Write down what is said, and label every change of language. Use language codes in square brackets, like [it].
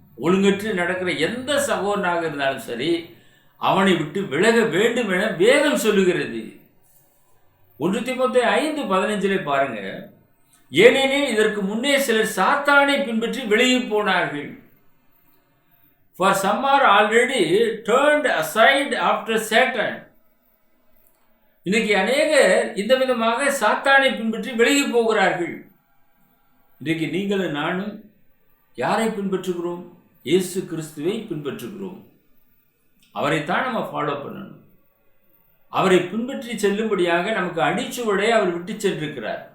[ta] ஒழுங்கற்று நடக்கிற எந்த சகோதரனாக இருந்தாலும் சரி, அவனை விட்டு விலக வேண்டும் என வேதம் சொல்லுகிறது. 1 தீமோத்தேயு 5:15 பாருங்க, ஏனெனில் இதற்கு முன்னே சிலர் சாத்தானை பின்பற்றி விலகி போனார்கள். [en] For some are already turned aside after Satan. [ta] இன்னைக்கு அநேகர் இந்த விதமாக சாத்தானை பின்பற்றி விலகி போகிறார்கள். இன்றைக்கு நீங்களும் நானும் யாரை பின்பற்றுகிறோம்? இயேசு கிறிஸ்துவை பின்பற்றுகிறோம். அவரைத்தான் நம்ம ஃபாலோ பண்ணணும். அவரை பின்பற்றி செல்லும்படியாக நமக்கு அடிச்சுவடை அவர் விட்டு சென்றிருக்கிறார்.